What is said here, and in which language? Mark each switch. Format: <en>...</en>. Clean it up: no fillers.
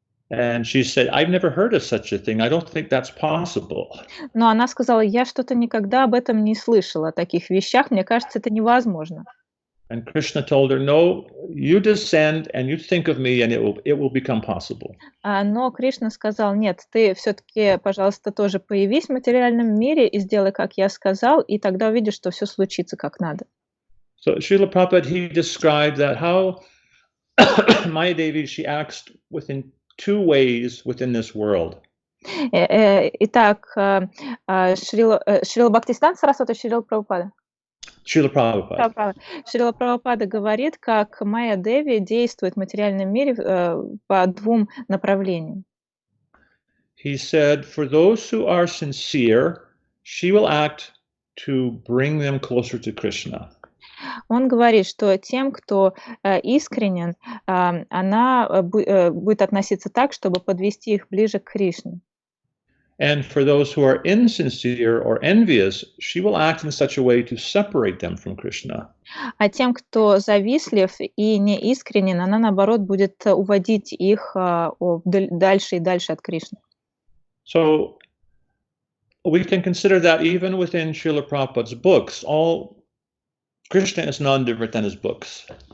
<en>And she said, I've never heard of such a thing. I don't think that's possible.</en> <ru>Но она сказала, я что-то никогда об этом не слышала, о таких вещах. Мне кажется, это невозможно.</ru> <en>And Krishna told her, no, you descend and you think of me and it will become possible.</en> <ru>Но Кришна сказал, нет, ты все-таки, пожалуйста, тоже появись в материальном мире и сделай, как я сказал, и тогда увидишь, что все случится как надо.</ru> <en>So Srila Prabhupada, he described that how Maya Devi, she acts within two ways within this world.</en> <ru>Итак, Шрила Бхактисиддханта Сарасвати, Шрила Прабхупада. Шрила Прабхупада. Шрила Прабхупада говорит, как Майя Деви действует в материальном мире по двум направлениям.</ru> <en>He said, for those who are sincere, she will act to bring them closer to Krishna.</en> <ru>Он говорит, что тем, кто искренен, она будет относиться так, чтобы подвести их ближе к Кришне.</ru> <en>And for those who are insincere or envious, she will act in such a way to separate them from Krishna.</en> <ru>А тем, кто завистлив и не искренен, она, наоборот, будет уводить их дальше и дальше от Кришны.</ru> <en>So we can consider that even within Srila Prabhupada's books, Krishna is none different than his books.</en>